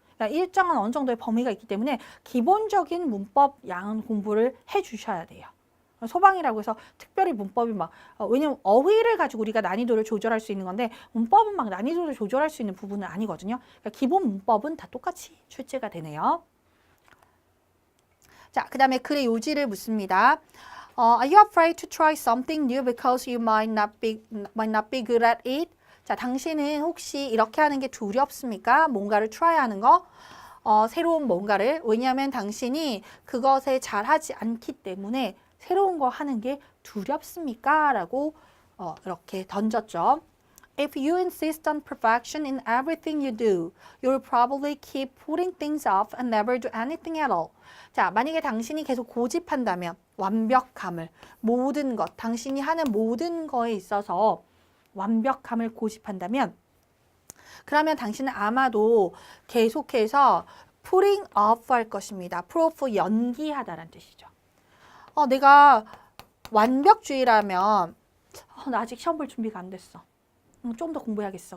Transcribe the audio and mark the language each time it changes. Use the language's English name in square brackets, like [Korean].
[Korean] 그러니까 일정한 어느 정도의 범위가 있기 때문에 기본적인 문법 양은 공부를 해주셔야 돼요. 소방이라고 해서 특별히 문법이 막 왜냐면 어휘를 가지고 우리가 난이도를 조절할 수 있는 건데 문법은 막 난이도를 조절할 수 있는 부분은 아니거든요. 그러니까 기본 문법은 다 똑같이 출제가 되네요. 자, 그 다음에 글의 요지를 묻습니다. [English] Are you afraid to try something new because you might not be good at it? [Korean] 자, 당신은 혹시 이렇게 하는 게 두렵습니까? 뭔가를 try 하는 거? 새로운 뭔가를. 왜냐하면 당신이 그것에 잘하지 않기 때문에 새로운 거 하는 게 두렵습니까? 라고 이렇게 던졌죠. [English] If you insist on perfection in everything you do, you'll probably keep putting things off and never do anything at all. [Korean] 자, 만약에 당신이 계속 고집한다면 완벽함을, 모든 것, 당신이 하는 모든 거에 있어서 완벽함을 고집한다면 그러면 당신은 아마도 계속해서 putting off 할 것입니다. put off 연기하다라는 뜻이죠. 내가 완벽주의라면 나 아직 시험 볼 준비가 안 됐어. 좀 더 공부해야겠어.